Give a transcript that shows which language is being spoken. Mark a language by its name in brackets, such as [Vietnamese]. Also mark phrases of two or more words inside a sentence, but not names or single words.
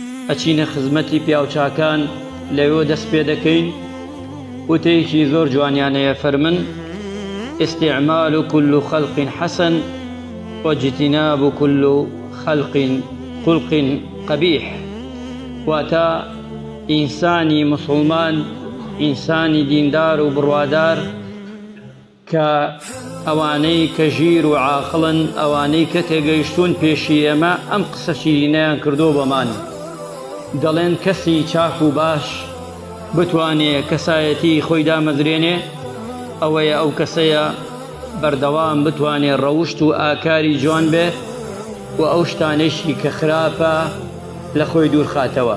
[Central Kurdish] ئەچینە خزمەتی پیاوچاکان لەوێ دەست پێ دەکەین. وتەیەکی زۆر جوانیانەیە فەرمن [Arabic] استعمال كل خلق حسن واجتناب كل خلق قبيح. [Central Kurdish] واتە ئینسانی مسلمان، ئینسانی دیندار و بڕوادار کە ئەوانەی کە ژیر و عاقڵن، ئەوانەی کە تێگەیشتون پێشی ئێمە ئەم قسە شیرینەیان کردۆ بەمان. دەڵێن کەسی چاک و باش بتوانێت کەسایەتی خۆی دامەزرێنێ، ئەوەیە ئەو کەسەیە بەردەوام بتوانێت ڕەوشت و ئاکاری جوان بێت و ئەو شتانێکی کە خراپە لە خۆی دوور خاتەوە.